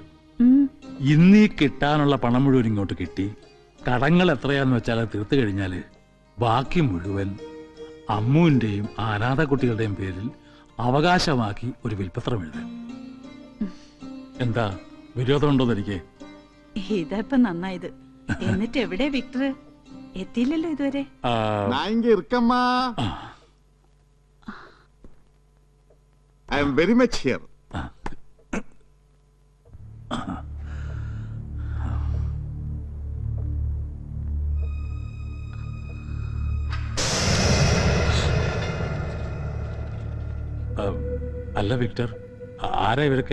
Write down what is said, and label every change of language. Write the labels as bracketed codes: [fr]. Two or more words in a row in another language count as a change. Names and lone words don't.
[ml] ഇന്നീ കിട്ടാനുള്ള പണം മുഴുവൻ ഇങ്ങോട്ട് കിട്ടി, കടങ്ങൾ എത്രയാന്ന് വെച്ചാൽ അത് തീർത്തു കഴിഞ്ഞാല് ബാക്കി മുഴുവൻ അമ്മുവിന്റെയും അനാഥ കുട്ടികളുടെയും പേരിൽ അവകാശമാക്കി ഒരു വിൽപ്പത്രം എഴുതാൻ. എന്താ വിരോധമുണ്ടോന്ന് എനിക്ക്? ഇതാ നന്നായത്. എന്നിട്ട് എവിടെ വിക്ടർ? എത്തിയില്ലല്ലോ ഇതുവരെ. ആ, [ta] நான் இங்க இருக்கம்மா. [en] I am very much here. [ml] അല്ല വിക്ടർ, ആരാ ഇവരൊക്കെ?